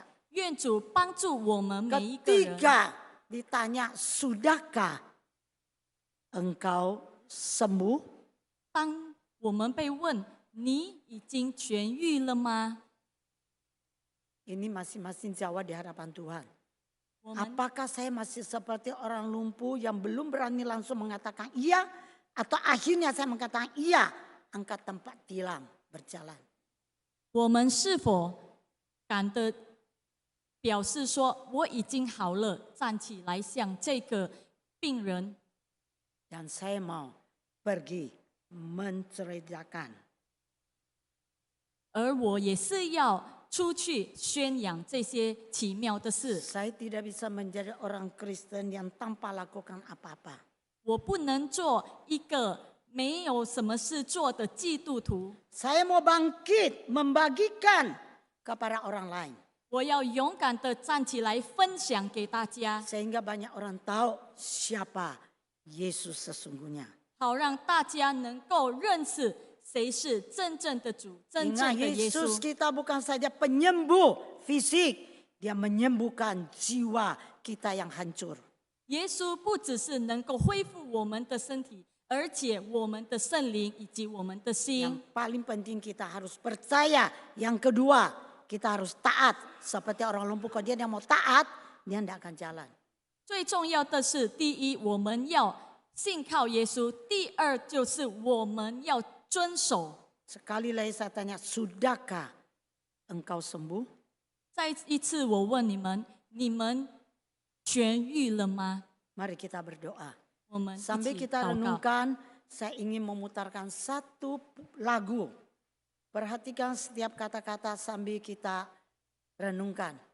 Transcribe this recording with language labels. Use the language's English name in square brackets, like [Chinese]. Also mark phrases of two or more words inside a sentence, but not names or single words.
[Chinese] 愿主帮助我们每一个人。 [Indonesian] Ketika ditanya, sudahkah engkau sembuh? [Chinese] 当我们被问你已经痊愈了吗？ [Indonesian] Ini masing-masing jawab di hadapan Tuhan. [Chinese] 我们 [Indonesian] Apakah saya masih seperti orang lumpuh yang belum berani langsung mengatakan iya? Atau akhirnya saya mengatakan iya, angkat tempat tilam berjalan. [Chinese] 我们是否敢的表示说我已经好了，站起来向这个病人， [Indonesian] Dan saya mau pergi menceritakan. [Chinese] 而我也是要出去宣扬这些奇妙的事。 [Indonesian] Saya tidak bisa menjadi orang Kristen yang tanpa lakukan apa-apa. [Chinese] 我不能做一个没有什么事做的基督徒， [Indonesian] Saya mau bangkit membagikan kepada orang lain. [Chinese] 我要勇敢的站起来分享给大家， [Indonesian] Sehingga banyak orang tahu siapa Yesus sesungguhnya. [Chinese] 好让大家能够认识谁是真正的主，真 [Indonesian] Ingat [Chinese] 正的耶 [Indonesian] Yesus [Chinese] 稣。 [Indonesian] kita bukan saja penyembuh fisik, dia menyembuhkan jiwa kita yang hancur. [Chinese] 耶稣不只是能够恢复我们的身体，而且我们的圣灵以及我们的 [Indonesian] Yang [Chinese] 心。 [Indonesian] paling penting kita harus percaya. Yang kedua, kita harus taat. Seperti orang lumpuh, kalau dia mau taat, dia tidak akan jalan. [Chinese] 最重要的是，第一，我们要信靠耶稣；第二，就是我们要遵守。 [Indonesian] Sekali lagi saya tanya, sudahkah engkau sembuh? [Chinese] 再一次，我问你们：你们痊愈了吗？ [Indonesian] Mari kita berdoa. [Chinese] 我们一 [Indonesian] Sambil [Chinese] 起 [Indonesian] kita [Chinese] 祷告。 [Indonesian] renungkan, saya ingin memutarkan satu lagu. Perhatikan setiap kata-kata sambil kita renungkan.